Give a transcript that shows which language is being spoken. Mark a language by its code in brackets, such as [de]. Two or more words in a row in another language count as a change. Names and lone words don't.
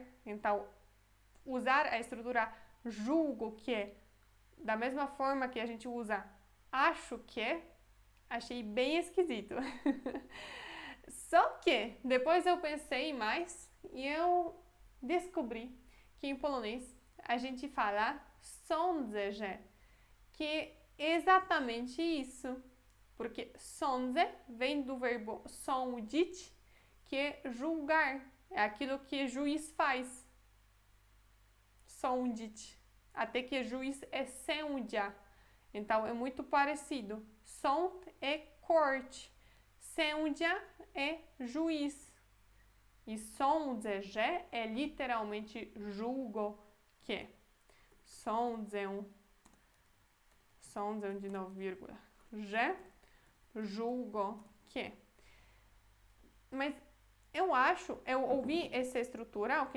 [pt] Então, usar a estrutura julgo que, da mesma forma que a gente usa acho que, achei bem esquisito. Só que depois eu pensei mais e eu descobri que em polonês a gente fala [pl] sądzę, że, [pt] que é exatamente isso. Porque sądzę vem do verbo sądzić, que é julgar. É aquilo que juiz faz. Sądzić. Até que juiz é sędzia. Então é muito parecido. Sąd é corte. Sędzia é juiz. E [pl] sądzę, że [pt] é literalmente julgo que. Sądzę de novo, vírgula. Że, julgo que. Mas eu ouvi essa estrutura, ok?